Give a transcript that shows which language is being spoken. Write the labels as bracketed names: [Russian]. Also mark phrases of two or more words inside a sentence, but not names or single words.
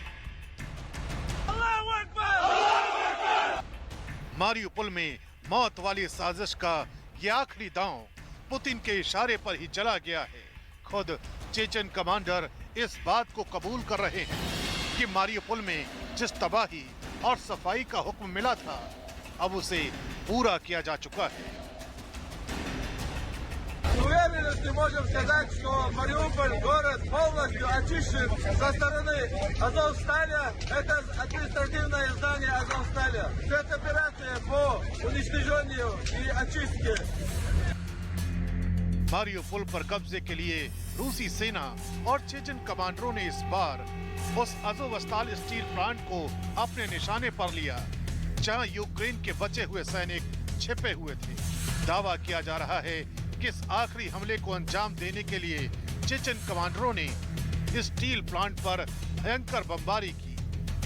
[Hindi] मारिउपोल में मौत वाली साजिश का ये आखिरी दांव पुतिन के इशारे पर ही चला गया है। खुद चेचन कमांडर इस बात को कबूल कर रहे हैं कि मारिउपोल में जिस तबाही और सफाई का हुक्म मिला था, अब उसे पूरा किया जा चुका है। [Russian] Уверенности можем сказать, что Мариуполь город полностью очищен со стороны Азовсталя. Это административное здание Азовсталя. Это операция по уничтожению и очистке. [Hindi] मारिउपोल पर कब्जे के लिए रूसी सेना और चेचन कमांडरों ने इस बार उस अज़ोवस्ताल स्टील प्लांट को अपने निशाने पर लिया, जहां यूक्रेन के बचे हुए सैनिक छिपे हुए थे। दावा किया जा रहा है कि इस आखिरी हमले को अंजाम देने के लिए चेचन कमांडरों ने स्टील प्लांट पर भयंकर बमबारी की।